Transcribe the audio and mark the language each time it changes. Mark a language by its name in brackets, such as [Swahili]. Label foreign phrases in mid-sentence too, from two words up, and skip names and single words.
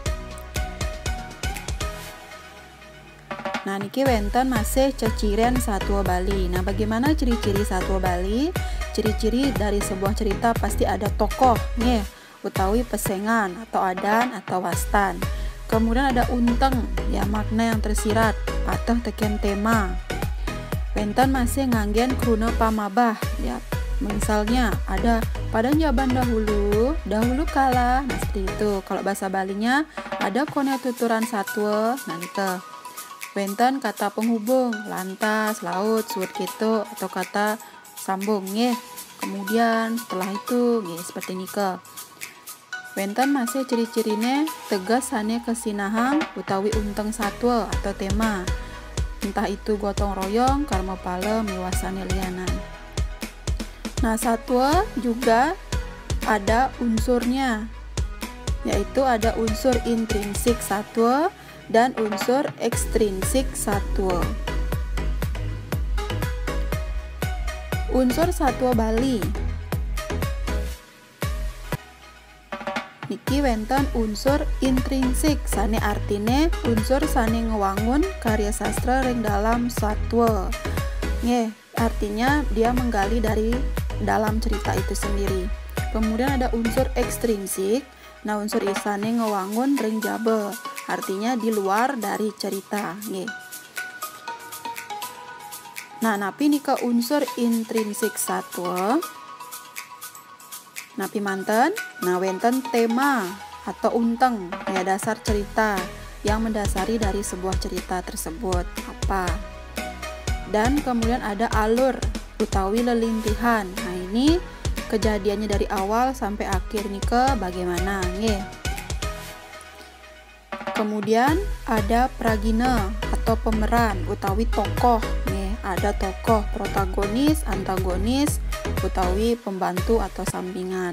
[Balinese] Nah niki wenten masih ceciren Satwa Bali. [Indonesian] Nah bagaimana ciri-ciri Satwa Bali? Ciri-ciri dari sebuah cerita pasti ada tokoh nih, [Balinese] utawi pesengan atau adan atau wastan. [Indonesian] Kemudian ada unteng, ya makna yang tersirat, atau teken tema. [Balinese] Wenten masih nganggen kruna pamabah, [Indonesian] ya. Misalnya ada pada zaman dahulu kala, nah seperti itu. Kalau bahasa Balinya [Balinese] ada kone tuturan satwa, [Indonesian] nah itu. Wenten kata penghubung, lantas, laut, suut gitu, atau kata sambung, ya. Kemudian setelah itu, ya seperti nika. [Balinese] Wenten masih ciri-cirine tegas sane kesinahang utawi unteng satwa atau tema. [Indonesian] Entah itu gotong royong, karma pala, [Balinese] miwasane lianan. [Indonesian] Nah, satwa juga ada unsurnya, yaitu ada unsur intrinsik satwa dan unsur ekstrinsik satwa. [Balinese] Unsur Satwa Bali niki wenten unsur intrinsik, sane artine unsur sane ngewangun [Indonesian] karya sastra [Balinese] ring dalam satwa. [Indonesian] Artinya dia menggali dari dalam cerita itu sendiri. Kemudian ada unsur ekstrinsik. [Balinese] Nah, unsur isane ngewangun ring jabe, [Indonesian] artinya di luar dari cerita. Nah, [Balinese] napi nika unsur intrinsik satwa. Napi manten, nah wenten [Indonesian] tema atau unteng, ya dasar cerita yang mendasari dari sebuah cerita tersebut apa. Dan kemudian ada alur utawi lelintihan. Nah, ini kejadiannya dari awal sampai akhir nika bagaimana, Kemudian ada pragina atau pemeran utawi tokoh, ada tokoh protagonis, antagonis, utawi pembantu atau sampingan.